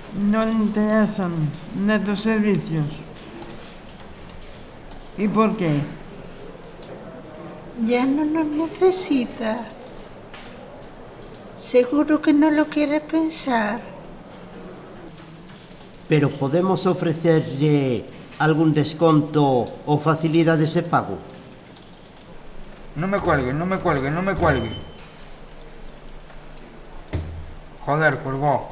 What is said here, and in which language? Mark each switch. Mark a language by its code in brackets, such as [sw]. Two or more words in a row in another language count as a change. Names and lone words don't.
[es] no le interesan nuestros servicios. ¿Y por qué? Ya no nos necesita. Seguro que no lo quiere pensar. [gl] Pero podemos ofrecerlle algún desconto ou facilidades de pago? [es] No me cuelgue. Joder, colgó.